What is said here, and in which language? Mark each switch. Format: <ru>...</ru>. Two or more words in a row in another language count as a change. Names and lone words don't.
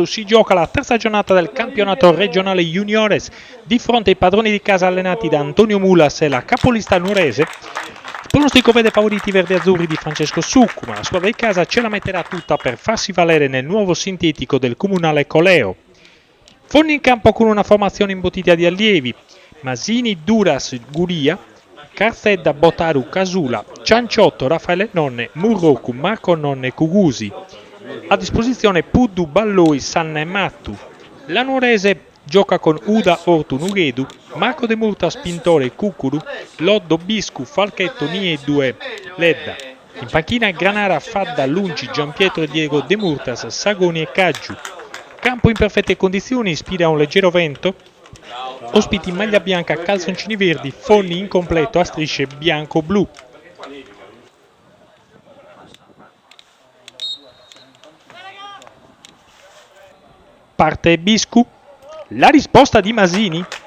<it>Si gioca la terza giornata del campionato regionale Juniores di fronte ai padroni di casa allenati da Antonio Mulas e la capolista nuorese. Il pronostico vede favoriti verdi-azzurri di Francesco Succu, ma la squadra di casa ce la metterà tutta per farsi valere nel nuovo sintetico del comunale Coleo. Fonni in campo con una formazione imbottita di allievi: Masini, Duras, Guria, Carzedda, Botaru, Casula, Cianciotto, Raffaele Nonne, Murroku, Marco Nonne, Cugusi. A disposizione Puddu, Balloi, Sanna e Mattu. La nuorese gioca con Uda, Ortu, Nughedu, Marco De Murtas, Pintore, Cucuru, Loddo, Biscu, Falchetto, Nieddu e Ledda. In panchina Granara, Fadda, Lunci, Gianpietro e Diego De Murtas, Sagoni e Caggiu. Campo in perfette condizioni, ispira un leggero vento. Ospiti in maglia bianca, calzoncini verdi, Fonni incompleto a strisce bianco-blu. Parte Biscu, la risposta di Masini.</it>